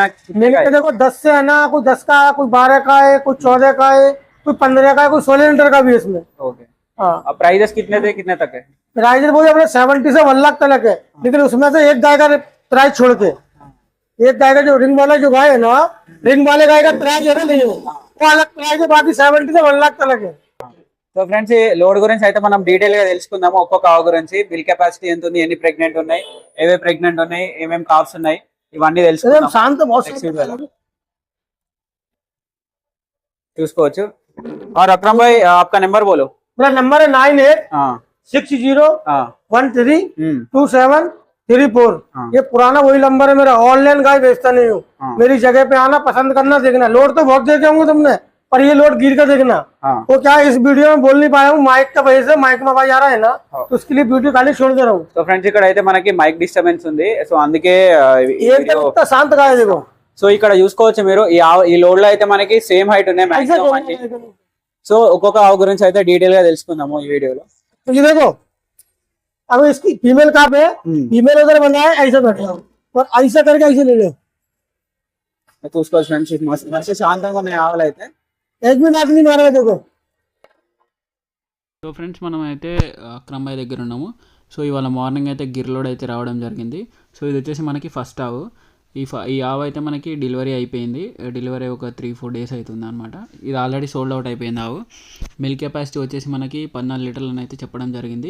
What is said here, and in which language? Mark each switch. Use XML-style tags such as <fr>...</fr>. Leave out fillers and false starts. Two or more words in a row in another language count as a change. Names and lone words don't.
<hi>मिल्क देखो 10 से है ना, कोई 10 का, कोई 12 का है, कोई 14 का है, कोई 15 का है, कोई 16 लीटर का भी है इसमें. अब प्राइजेस कितने से कितने तक है? प्राइस बोले अपने 70 से 1 लाख तक है, लेकिन उसमें से एक गाय का प्राइस छोड़ के, एक गाय का जो रिंग वाला जो गाय है ना, रिंग वाले गाय का प्राइस है ना, नहीं वो अलग प्राइस है. बाकी 70 से 1 लाख तक है.</hi> <en>so friends,</en> <te>ఈ లోడ్ గురించి అయితే మనం డీటెయిల్ గా తెలుసుకుందాము. ఒక్కొక్క ఆవు గురించి,</te> <en>milk capacity</en> <te>ఎంత ఉంది, ఎన్ని ప్రెగ్నెంట్ ఉన్నాయి, ఏవే ప్రెగ్నెంట్ ఉన్నాయి, ఏమేమి కాప్స్ ఉన్నాయి, ఇవన్నీ తెలుసుకుందాం. చూసుకోవచ్చు.</te> <hi>और अकरम भाई, आपका नंबर बोलो. मेरा नंबर है 9860132734. ये पुराना वही नंबर है मेरा. ऑनलाइन गाय बेचता नहीं हूँ. मेरी जगह पे आना, पसंद करना, देखना. लोड तो बहुत देखे होंगे तुमने, पर ये लोड गिर कर देखना. वो क्या इस वीडियो में बोल नहीं पाया हूँ, माइक का वजह से. माइक में आवाज आ रहा है ना, तो उसके लिए वीडियो खाली छोड़ दे रहा हूँ.</hi> <en>so friends,</en> <te>ఇక్కడ అయితే మనకి</te> <en>mic disturbance</en> <te>ఉంది. సో అందుకే</te> <hi>शांत गाय देखो.</hi> <te>సో ఇక్కడ చూసుకోవచ్చు మీరు, ఈ లోడ్ లో అయితే మనకి</te> <en>same height</en> <te>ఉన్నాయి మాక్సిమం. సో ఒక్కొక్క ఆవు గురించి అయితే డీటెయిల్ గా తెలుసుకుందాము ఈ వీడియోలో.</te> <hi>तो ये देखो, अब इसकी फीमेल कहाँ पे है, फीमेल उधर बना है, ऐसे बैठे हो और ऐसा करके ऐसे ले लो.</hi> <te>చూసుకోవచ్చు ఫ్రెండ్స్, మస్తు శాంతంగా ఉన్నాయి ఆవులు అయితే.</te> <hi>1 मिनट आदमी मारा है देखो.</hi> <en>so friends,</en> <te>మనం అయితే అక్రమ్ భాయ్ దగ్గర ఉన్నాము. సో ఇవాళ మార్నింగ్ అయితే గిర్లోడ్ అయితే రావడం జరిగింది. సో ఇది వచ్చేసి మనకి ఫస్ట్ ఆవు. ఈ ఆవు అయితే మనకి డెలివరీ అయిపోయింది. డెలివరీ ఒక 3-4 డేస్ అవుతుంది అనమాట. ఇది ఆల్రెడీ</te> <en>sold out</en> <te>అయిపోయింది ఆవు.</te> <en>milk capacity</en> <te>వచ్చేసి మనకి 14 లీటర్లని అయితే చెప్పడం జరిగింది.</te>